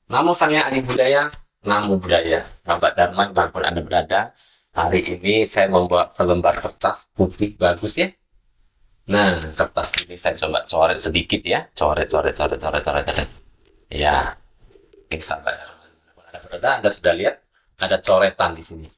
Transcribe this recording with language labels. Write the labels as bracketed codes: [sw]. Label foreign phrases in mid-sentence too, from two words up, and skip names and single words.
[id] Namo Sang Hyang Adi Budaya, [pi] Namo Budaya, [id] Sahabat Dharma dimanapun Anda berada. Hari ini saya membuat selembar kertas putih bagus ya. Nah, kertas ini saya coba coret sedikit ya. Coret. Ya, ini sahabat Dharma dimanapun Anda berada, Anda sudah lihat ada coretan di sini.